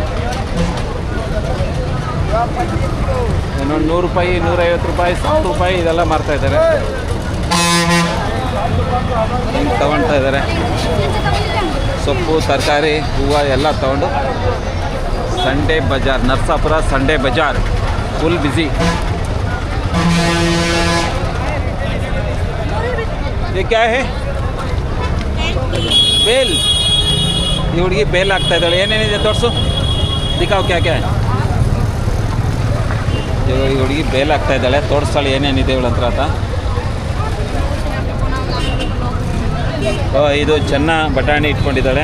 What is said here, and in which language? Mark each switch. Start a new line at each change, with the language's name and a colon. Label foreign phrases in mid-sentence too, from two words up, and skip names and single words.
Kannada: ಇನ್ನೊಂದು 100 ರೂಪಾಯಿ, 150 ರೂಪಾಯಿ, 100 ರೂಪಾಯಿ ಇದೆಲ್ಲ ಮಾರ್ತಾ ಇದ್ದಾರೆ. ಹಿಂಗೆ ತಗೊಳ್ತಾ ಇದ್ದಾರೆ. ಸೊಪ್ಪು, ತರಕಾರಿ, ಹೂವು ಎಲ್ಲ ತಗೊಂಡು ಸಂಡೇ ಬಜಾರ್, ನರಸಾಪುರ ಸಂಡೇ ಬಜಾರ್
English: full busy.
Hindi: ये क्या है?
Kannada: ಬೇಲ್. ಈ ಹುಡುಗಿ ಬೇಲ್ ಆಗ್ತಾ ಇದ್ದಾಳೆ. ಏನೇನಿದೆ ತೋರಿಸು,
Hindi: दिखाओ क्या क्या.
Kannada: ಈ ಹುಡುಗಿ ಬೇಲ್ ಆಗ್ತಾ ಇದ್ದಾಳೆ. ತೋರಿಸ್ತಾಳೆ ಏನೇನಿದೆ ಇವಳ ಹತ್ರ ಅಂತ. ಇದು ಚೆನ್ನ ಬಟಾಣಿ ಇಟ್ಕೊಂಡಿದ್ದಾಳೆ.